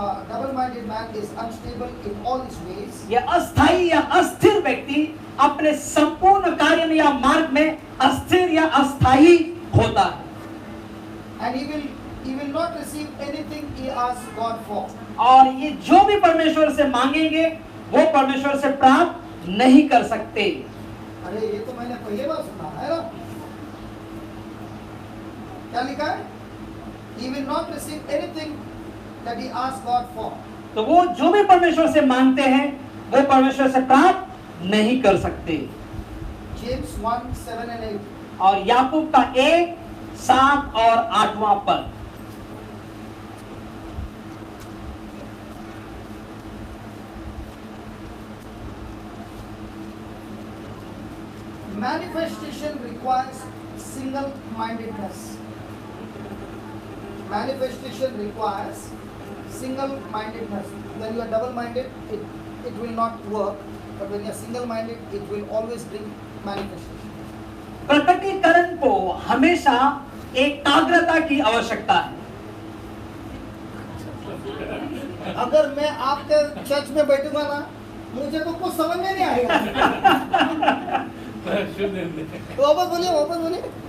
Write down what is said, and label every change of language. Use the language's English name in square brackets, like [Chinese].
[English] Double minded man is unstable in all his ways. [Hindi] यह अस्थायी या अस्थिर व्यक्ति अपने संपूर्ण कार्य में या मार्ग में अस्थिर या अस्थायी होता है। [English] And he will not receive anything he asks God for. [Hindi] और ये जो भी परमेश्वर से मांगेंगे वो परमेश्वर से प्राप्त नहीं कर सकते। अरे ये तो मैंने पहले बार सुना है ना। क्या लिखा है? [English] He will not receive anything that he asks God for. [Hindi] तो वो जो भी परमेश्वर से मांगते हैं वो परमेश्वर से प्राप्त नहीं कर सकते। [English] James 1:7-8. [Hindi] और याकूब का 1:7 और 8वां पद। [English] Manifestation requires single-mindedness. Manifestation requires single-mindedness. When you are double-minded, it will not work. But when you are single-minded, it will always bring manifestation. [Hindi] प्रकटीकरण को हमेशा एकाग्रता की आवश्यकता है। अगर मैं आपके चर्च में बैठूंगा ना, मुझे तो कुछ समझ में नहीं आएगा। वापस बोलिए।